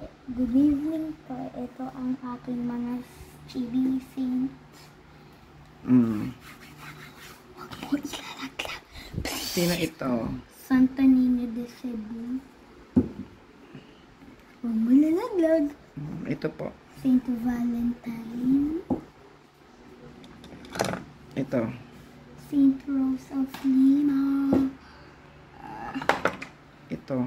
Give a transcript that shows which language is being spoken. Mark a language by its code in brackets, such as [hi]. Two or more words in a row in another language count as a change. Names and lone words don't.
[en] Good evening po. [tl] Ito ang aking mga [en] chibi saints. [tl] Huwag mo ilalaglag. Sino ito? Santo Niño de Cebu. Huwag mo ilalaglag. Ito po. Saint Valentine. Ito. Saint Rose of Lima. Ito.